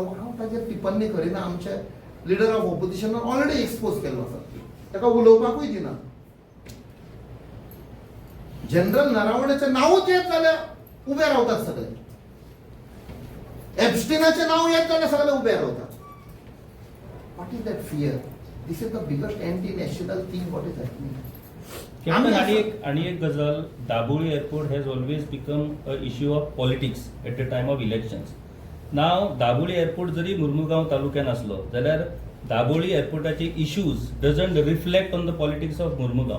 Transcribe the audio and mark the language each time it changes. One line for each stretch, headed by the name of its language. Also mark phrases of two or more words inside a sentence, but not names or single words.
Konkani: हांव ताचेर टिप्पणी करिना. आमचे
English: leader of opposition already expose
Konkani: केल्लो आसा, ताका उलोवपाकूय दिना. जनरल नरवणेचें नांवूच येत जाल्यार उबे रावतात सगळे. एप्स्टिनाचें नांव येत जाल्यार सगळे उबे रावतात.
English: What is that fear? This is the biggest anti national thing what is happening. कॅप्टन,
Konkani: आणि एक गजाल,
English: Dabolim airport has always become a issue of politics at the time of elections.
Konkani: नाव दाबोळी एअरपोर्ट जरी मुर्मुगांव तालुक्यात आसलो जाल्यार दाबोळी एअरपोर्टाचे इश्यूज
English: doesn't reflect on the politics of Mormugao.